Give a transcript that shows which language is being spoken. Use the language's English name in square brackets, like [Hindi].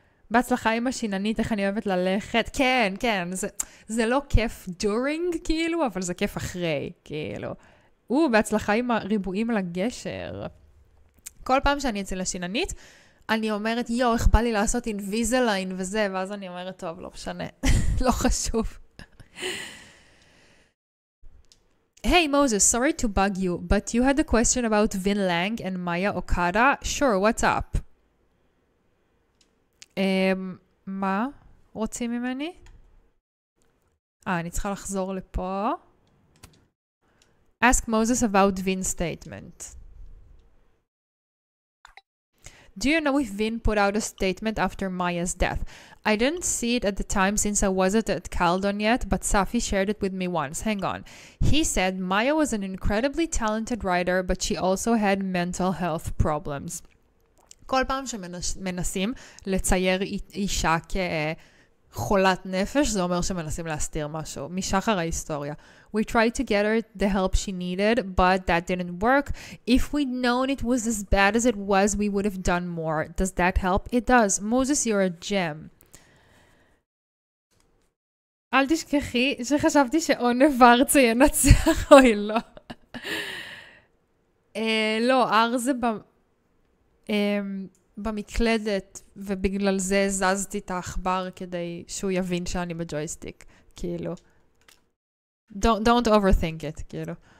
[Hebrew] בהצלחה עם השיננית, איך אני אוהבת ללכת. כן, כן, זה לא כיף [English] during, [Hebrew] כאילו, אבל זה כיף אחרי, כאילו. בהצלחה עם הריבועים על הגשר. כל פעם שאני אצל השיננית, אני אומרת, איך בא לי לעשות אינביזליין וזה, ואז אני אומרת, טוב, לא משנה, לא חשוב. [English] Hey Moses, sorry to bug you, but you had a question about Vin Lang and Maya Okada. Sure, what's up? [Hebrew] מה רוצים ממני? אני צריכה לחזור לפה. [English] Ask Moses about Vin's statement. Do you know if Vin put out a statement after Maya's death? I didn't see it at the time since I wasn't at Caldon yet, but Safi shared it with me once. Hang on. He said Maya was an incredibly talented writer, but she also had mental health problems. [Hebrew] כל פעם שמנסים לצייר אישה כחולת נפש, זה אומר שמנסים להסתיר משהו. משחר ההיסטוריה. [English] We tried to get her the help she needed, but that didn't work. If we'd known it was as bad as it was, we would have done more. Does that help? It does. Moses, you're a gem. [Hebrew] אל תשכחי שחשבתי שעונב ארצה ינצח, אוי לא. לא, אר זה במקלדת, ובגלל זה זזתי את האחבר כדי שהוא יבין שאני בג'ויסטיק, כאילו. [English] Don't overthink it, [Hebrew] כאילו.